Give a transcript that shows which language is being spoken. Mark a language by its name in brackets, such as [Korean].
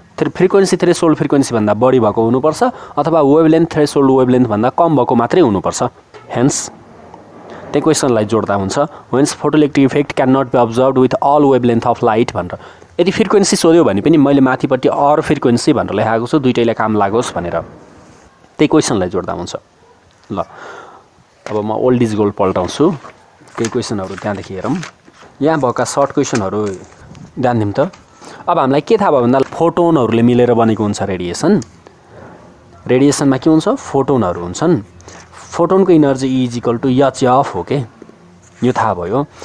[Nepali] Frequency threshold frequency भन्दा बढी भएको हुनुपर्छ अथवा वेभलेन्थ थ्रेसहोल्ड वेभलेन्थ भन्दा कम भएको मात्रै हुनुपर्छ। [English] hence [Nepali] त्यही क्वेसनलाई जोड्दा हुन्छ [English] Whence photoelectric effect can not be observed with all wavelength of light भनेर। [Nepali] यदि फ्रिक्वेन्सी सोध्यो भने पनि मैले माथिपट्टि अर फ्रिक्वेन्सी भनेर लेखाएको छु, दुईटैले काम लागोस् भनेर। त्यही क्वेसनलाई जोड्दा हुन्छ। ल अब म ओल्ड इज गोल्ड पल्टाउँछु। केही क्वेसनहरू त्यहाँदेखि हेरौँ। यहाँ भएका सर्ट क्वेसनहरू ध्यान दिउँ त। अब हामीलाई के थाहा भयो भन्दा फोटोनहरूले मिलेर बनेको हुन्छ रेडिएसन। रेडिएसनमा के हुन्छ? फोटोनहरू हुन्छन्। फोटोनको energy is equal to HF हो के। यो थाहा भयो।